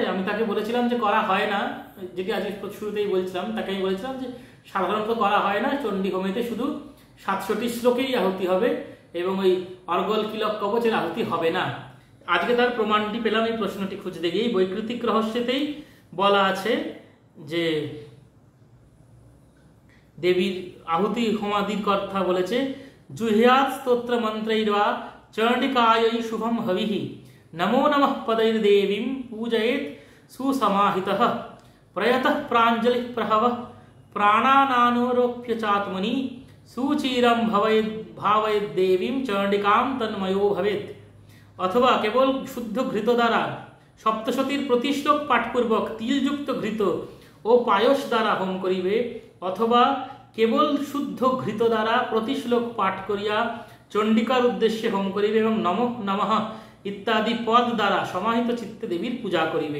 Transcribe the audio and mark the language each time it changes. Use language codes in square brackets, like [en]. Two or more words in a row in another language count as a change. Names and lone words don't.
[bn] আমি তাকে বলেছিলাম যে করা হয় না, যেটি আজকে শুরুতেই বলছিলাম, তাকে আমি বলেছিলাম যে সাধারণত করা হয় না, চণ্ডী হোমেতে শুধু 700টি শ্লোকেই আহুতি হবে এবং ওই অর্গল কিলক কবচের আহুতি হবে না। আজকে তার প্রমাণটি পেলাম এই প্রশ্নটি খুঁজতে গিয়ে। বৈকৃতিক রহস্যতেই বলা আছে যে দেবীর আহুতি হোমাদির কথা বলেছে, [sa] জুহ্যাৎ স্তোত্র মন্ত্রৈর্বা চণ্ডিকাयै শুভম হবিহি নমো নমঃ পदैर्देवीं पूजयेत् सुसमाहितः प्रयतः प्राञ्जलिः प्रहवः प्राणानानोरोप्य चात्मनि सुचिरं भावयेद्देवीं चण्डिकां तन्मयो भवेत्। [bn] অথবা কেবল শুদ্ধ ঘৃত দ্বারা সপ্তশতীর প্রতি শ্লোক পাঠপূর্বক তিলযুক্ত ঘৃত ও পায়স দ্বারা হোম করিবে, অথবা কেবল শুদ্ধ ঘৃত দ্বারা প্রতি শ্লোক পাঠ করিয়া চণ্ডিকার উদ্দেশ্যে হোম করিবে এবং নমঃ নমঃ ইত্যাদি পদ দ্বারা সমাহিত চিত্তে দেবীর পূজা করিবে।